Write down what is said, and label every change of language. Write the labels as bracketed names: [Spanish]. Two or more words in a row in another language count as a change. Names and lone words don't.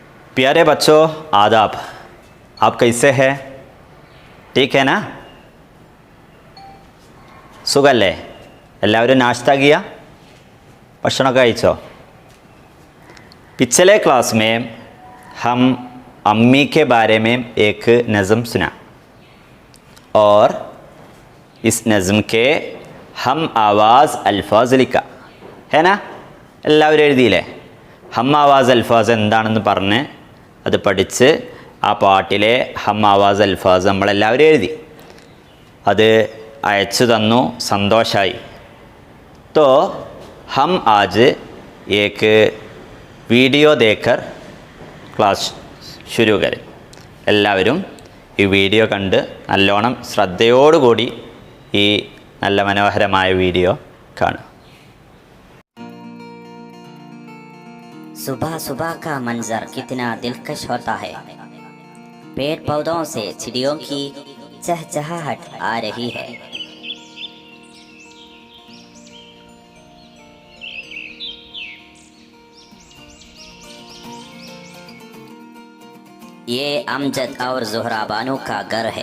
[Urdu] پیارے بچوں آداب۔ آپ کیسے ہیں? ٹھیک ہے نا? [Malayalam] സുഖല്ലേ? എല്ലാവരും [Urdu] ناشتہ کیا? [Malayalam] ഭക്ഷണ കഴിച്ചോ? [Urdu] پچھلے کلاس میں ہم امی کے بارے میں ایک نظم سنا اور اس نظم کے ہم آواز الفاظ لکھا ہے نا? [Malayalam] എല്ലാവരും എഴുതിയില്ലേ? [Urdu] ہم آواز الفاظ [Malayalam] എന്താണെന്ന് പറഞ്ഞ് അത് പഠിച്ച് ആ പാട്ടിലെ [Urdu] ہم آواز الفاظ [Malayalam] നമ്മളെല്ലാവരും എഴുതി അത് അയച്ചു തന്നു, സന്തോഷമായി. [Urdu] تو ہم آج ایک ویڈیو دیکھ کر ക്ലാസ് شروع کریں. [Malayalam] എല്ലാവരും ഈ വീഡിയോ കണ്ട് നല്ലോണം ശ്രദ്ധയോടുകൂടി ഈ നല്ല മനോഹരമായ വീഡിയോ കാണുക. [Urdu] صبح صبح کا منظر کتنا دلکش ہوتا ہے. پیڑ پودوں سے چڑیوں کی چہچہاہٹ آ رہی ہے. یہ امجد اور زہرہ بانو کا گھر ہے.